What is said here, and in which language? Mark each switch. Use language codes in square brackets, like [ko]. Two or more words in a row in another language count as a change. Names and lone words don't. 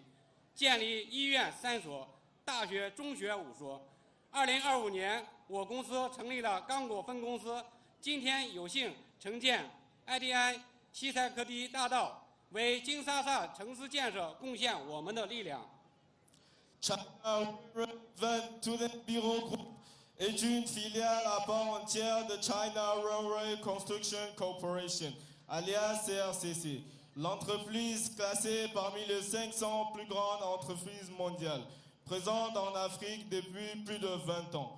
[zh] 建立医院3所，大学、中学5所。2025年，我公司成立了刚果分公司，今天有幸承建 IDN 西塞科迪大道，为金沙萨城市建设贡献我们的力量。 [fr] China Runway Bureau Group est une filiale à part entière de China Runway Construction Corporation, alias CRCC. L'entreprise classée parmi les 500 plus grandes entreprises mondiales, présente en Afrique depuis plus de 20 ans.